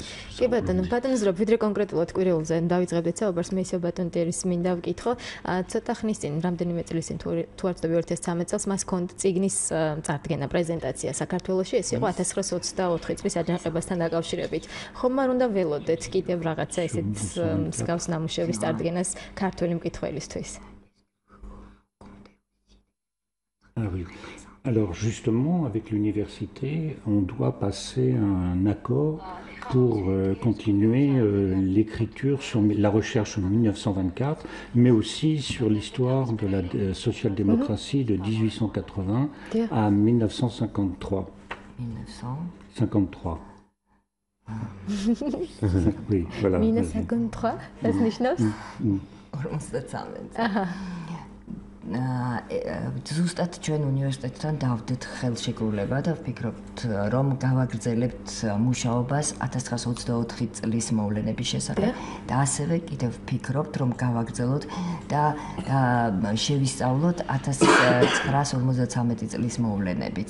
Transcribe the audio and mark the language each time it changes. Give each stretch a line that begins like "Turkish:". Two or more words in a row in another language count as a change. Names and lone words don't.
Georgian: კი ბატონო, ბატონო, ვიდრე კონკრეტულად კვირეულზე დავიწყებდეთ საუბარს, მე ისევ ბატონ ტიერის მინდა ვკითხო, ცოტა ხნის წინ, რამდენიმე წლის წინ თუ არ ვცდები 2013 წელს მას ჰქონდა წიგნის წარდგენა პრეზენტაცია საქართველოში, ეს იყო 1924 წლის აჯანყებასთან დაკავშირებით. ხომ არ უნდა ველოდეთ კიდევ რაღაცა ესეთ მსგავს ნამუშევრის წარდგენას ქართველი მკითხველისთვის?
French: Alors justement, avec l'université, on doit passer un accord pour continuer l'écriture sur la recherche en 1924, mais aussi sur l'histoire de la social-démocratie de 1880 à 1953. 1953. Oui, voilà.
German: 1953, das nicht noch?
Georgian: ზუსტად ჩვენ უნივერსიტეტთან დავდეთ ხელშეკრულება და ვფიქრობთ, რომ გავაგრძელებთ მუშაობას 1924 წლის მოვლენების შესახებ და ასევე კიდევ ვფიქრობთ, რომ გავაგრძელოთ და შევისწავლოთ 1953 წლის მოვლენებიც.